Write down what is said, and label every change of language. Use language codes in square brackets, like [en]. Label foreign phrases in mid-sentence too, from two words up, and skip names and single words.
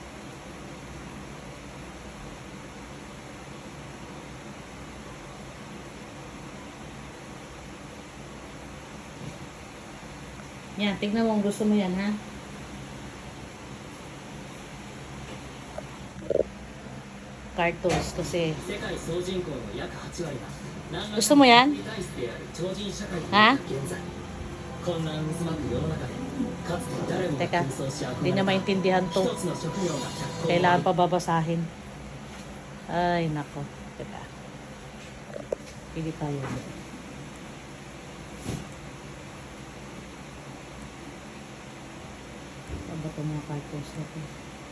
[tl] Yan, tignan mo kung gusto mo yan, ha? Cartoons, kasi... [ja] 世界総人口の約8割が何ら [tl] Gusto mo yan? [ja] に対してある超人社会には現在混乱渦巻く世の中でかつて誰もが [tl] Teka, [ja] 空想し憧 [tl] Hindi [ja] れ [tl] na [ja] た [tl] maintindihan [ja] 一 [tl] to. [ja] つの職業が脚光を [tl] Kailangan [ja] 浴 [tl] pa babasahin. Ay, nako. Teka. Pili tayo. Ano ba itong mga cartoons na to?